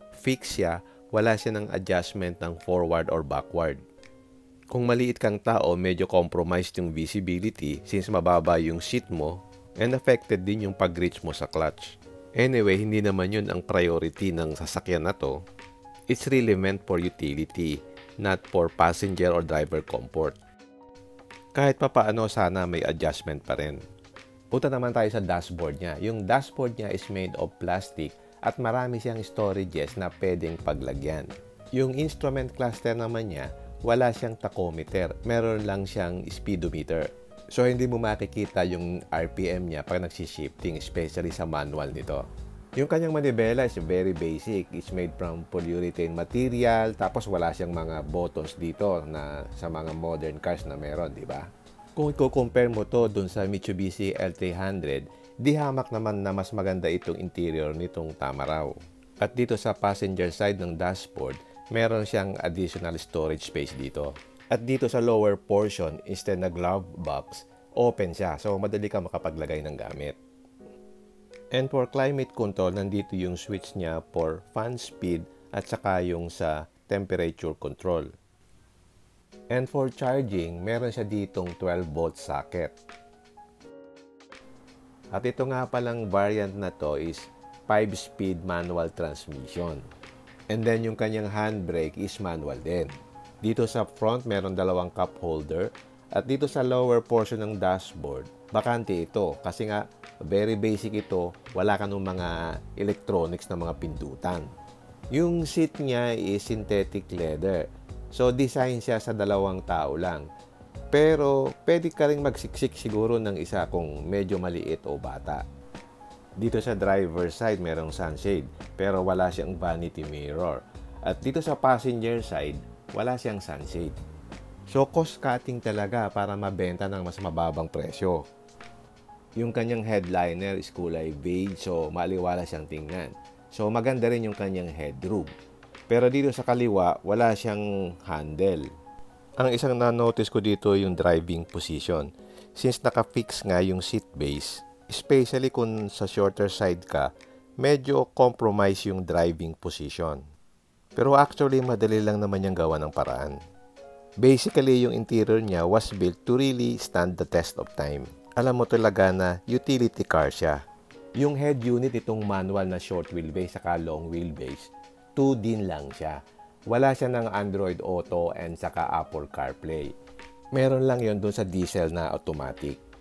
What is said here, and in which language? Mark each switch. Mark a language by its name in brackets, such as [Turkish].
[Filipino] Fix siya, wala siya ng adjustment ng forward or backward. Kung maliit kang tao, medyo compromised yung visibility since mababa yung seat mo and affected din yung pag-reach mo sa clutch. Anyway, hindi naman yun ang priority ng sasakyan na to. [English] It's really meant for utility, not for passenger or driver comfort. [Filipino] Kahit papaano sana may adjustment pa rin. Punta naman tayo sa dashboard niya. Yung dashboard niya [English] is made of plastic [Filipino] at marami siyang storages na pwedeng paglagyan. Yung instrument cluster naman niya, wala siyang tachometer. Meron lang siyang speedometer. So, hindi mo makikita yung RPM niya pag nagsishifting, especially sa manual nito. Yung kanyang manibela [English] is very basic. It's made from polyurethane material. [Filipino] Tapos, wala siyang mga buttons dito na sa mga modern cars na meron, di ba? Kung i-compare mo to dun sa Mitsubishi L300, di hamak naman na mas maganda itong interior nitong Tamaraw. At dito sa passenger side ng dashboard, meron siyang additional storage space dito. At dito sa lower portion, instead na glove box, open siya. So, madali ka makapaglagay ng gamit. [English] And for climate control, [Filipino] nandito yung switch niya [English] for fan speed at saka yung sa temperature control. And for charging, [Filipino] meron siya ditong [English] 12-volt socket. [Filipino] At ito nga palang variant na to is 5-speed manual transmission. And then yung kanyang handbrake is manual din. Dito sa front, meron dalawang cup holder. At dito sa lower portion ng dashboard, bakante ito. Kasi nga, very basic ito. Wala ka nung mga electronics na mga pindutan. [English] Yung seat niya is synthetic leather. [Filipino] So, design siya sa dalawang tao lang. Pero, pwede ka rin magsiksik siguro ng isa kung medyo maliit o bata. Dito sa driver side, merong sunshade. Pero wala siyang vanity mirror. At dito sa passenger side, wala siyang sunshade. So, cost cutting talaga para mabenta ng mas mababang presyo. Yung kanyang headliner is kulay beige, so maliwala siyang tingnan. So, maganda rin yung kanyang headroom. Pero dito sa kaliwa, wala siyang handle. Ang isang na-notice ko dito yung driving position. Since naka-fix nga yung seat base, especially kung sa shorter side ka, medyo compromise yung driving position. Pero actually, madali lang naman yung gawa ng paraan. [English] Basically, yung interior niya was built to really stand the test of time. [Filipino] Alam mo talaga na utility car siya. Yung head unit itong manual na short wheelbase saka long wheelbase, 2 din lang siya. Wala siya ng Android Auto and saka Apple CarPlay. Meron lang yon dun sa diesel na automatic.